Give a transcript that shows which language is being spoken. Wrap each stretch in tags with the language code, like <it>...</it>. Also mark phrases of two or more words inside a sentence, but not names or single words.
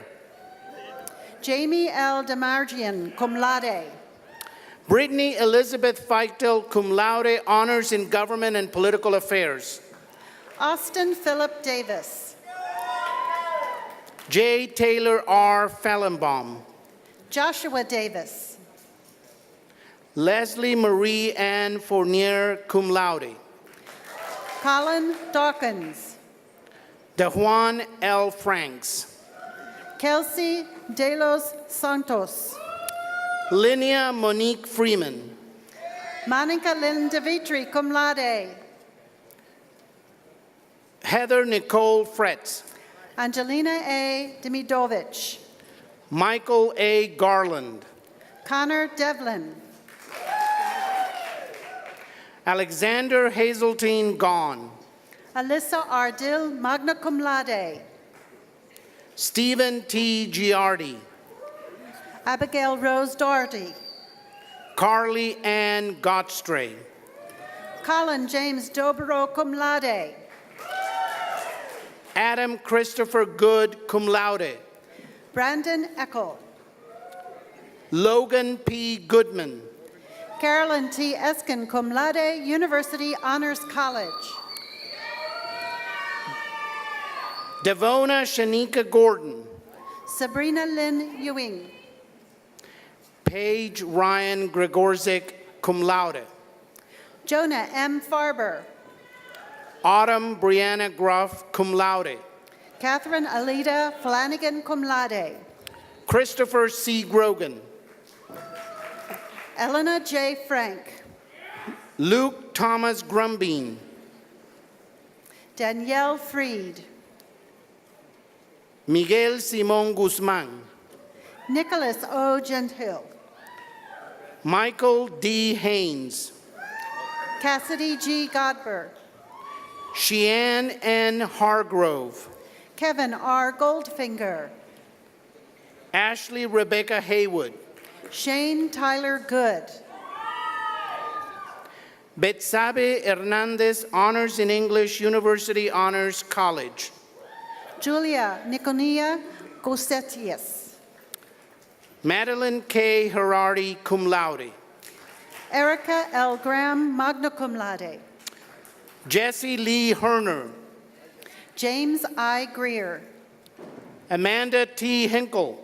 <en>Jamie L. Demargian,</en> <la>cum laude.</la> <en>Brittany Elizabeth Feichtel,</en> <la>cum laude,</la> <en>honors in government and political affairs. Austin Philip Davis. J. Taylor R. Fallenbaum, Joshua Davis. Leslie Marie Ann Fournier,</en> <la>cum laude.</la> <en>Colin Dawkins. DeJuan L. Franks, Kelsey De Los Santos. Linnea Monique Freeman, Monica Lynn DeVitri,</en> <la>cum laude.</la> <en>Heather Nicole Fretz, Angelina A. Demidovich. Michael A. Garland, Connor Devlin. Alexander Hazeltine Gahn, Alyssa Ardil,</en> <la>magna cum laude.</la> <en>Stephen T. Giardi, Abigail Rose Doherty. Carly Ann Gottstray, Colin James Dobero,</en> <la>cum laude.</la> <en>Adam Christopher Good,</en> <la>cum laude.</la> <en>Brandon Eckel. Logan P. Goodman, Carolyn T. Eskin,</en> <la>cum laude,</la> <en>University Honors College. Devona Shanika Gordon, Sabrina Lynn Ewing. Paige Ryan Gregorzik,</en> <la>cum laude.</la> <en>Jonah M. Farber. Autumn Brianna Gruff,</en> <la>cum laude.</la> <en>Catherine Alida Flanagan,</en> <la>cum laude.</la> <en>Christopher C. Grogan, Elena J. Frank. Luke Thomas Grumbine, Danielle Freed. Miguel Simon Guzman, Nicholas O. Gentile. Michael D. Haynes, Cassidy G. Godber. Sheann N. Hargrove, Kevin R. Goldfinger. Ashley Rebecca Haywood, Shane Tyler Good. Betsabe Hernandez, Honors in English, University Honors College. Julia Niconia Gosetius. Madeline K. Herardi,</en> <la>cum laude.</la> <en>Erica L. Graham,</en> <la>magna cum laude.</la> <en>Jesse Lee Herner, James I. Greer. Amanda T. Hinkle,</en>